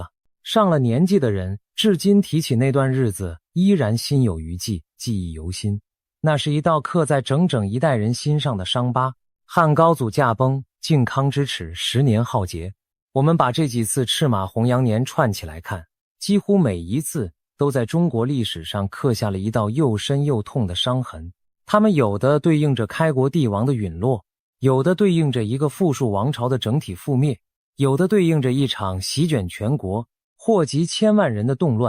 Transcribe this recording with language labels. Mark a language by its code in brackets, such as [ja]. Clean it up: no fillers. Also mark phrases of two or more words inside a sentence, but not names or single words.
[zh] 上了年紀的人，至今提起那段日子，依然心有餘悸，記憶猶新。那是一道刻在整整一代人心上的傷疤。漢高祖駕崩，靖康之恥，10年浩劫。我們把這幾次赤馬紅羊年串起來看，幾乎每一次都在中國歷史上刻下了一道又深又痛的傷痕。它們有的對應着開國帝王的隕落，有的對應着一個富庶王朝的整體覆滅，有的對應着一場席捲全國、禍及千萬人的動亂。